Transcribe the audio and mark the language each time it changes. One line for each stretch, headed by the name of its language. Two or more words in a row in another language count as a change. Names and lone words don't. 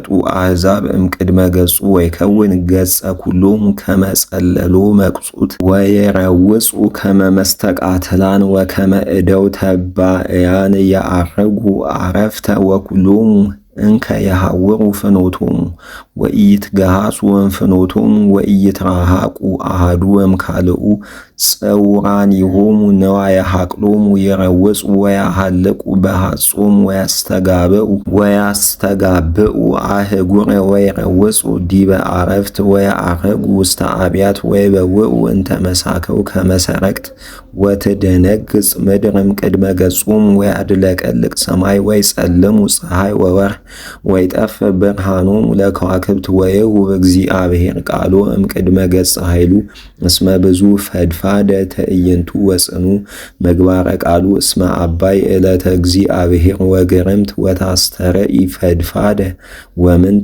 Geez: አሕዛብ እምቅድመ ገጹ ወይከውን ገጸ ኩሎሙ ከመ ጸለሎ መቅጹት ወየረውጹ ከመ መስተቃትላን ወከመ እደው ተባእያን ያዐርጉ አረፍተ ወኩሎሙ እንከ የሐውሩ ፍኖቶሙ ወኢይትገሃጹ እምፍኖቶሙ ወኢይትራሃቁ አሐዱ እምካልኡ ጽውራኒሆሙ ነዋየ ሐቅሎሙ ይረውጹ ወያሐልቁ በሐጾሙ ወያስተጋብኡ አህጉረ ወይረውጹ ዲበ አረፍት ወያዐርጉ ውስተ አብያት ወይበውኡ እንተ መሳከው ከመ ሰረቅት ወትደነግጽ ምድር እምቅድመ ገጾሙ ወያድለቀልቅ ሰማይ ወይጸልሙ ፀሐይ ወወርኅ ወይጠፍ ብርሃኖሙ ለከዋክብት ወይሁብ እግዚአብሔር ቃሎ እምቅድመ ገጸ ኃይሉ እስመ ብዙ ፈድፋደ ትዕይንቱ ወጽኑ ምግባረ ቃሉ እስመ አባይ ዕለተ እግዚአብሔር ወግርምት ወታስተርኢ ፈድፋደ ወምንት